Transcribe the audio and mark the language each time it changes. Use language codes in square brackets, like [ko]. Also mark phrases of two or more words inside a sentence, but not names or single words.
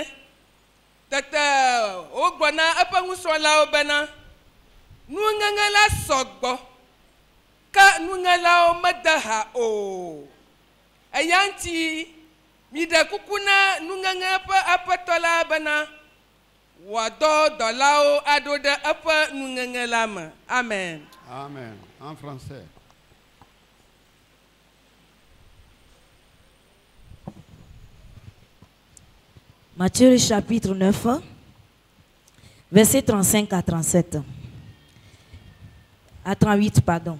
[ee] Tete wogblɔ na eƒe nusrɔ̃lawo bena nuŋeŋe la sɔgbɔ ke nuŋelawo mede ha o. Eya ŋuti miɖe kuku na nuŋeŋe ƒe aƒetɔ la bena wòadɔ dɔlawo aɖo ɖe eƒe nuŋeŋe la me. Amen. [fr] Amen. En français. Matthieu chapitre 9, verset 35 à 37. À 38, pardon.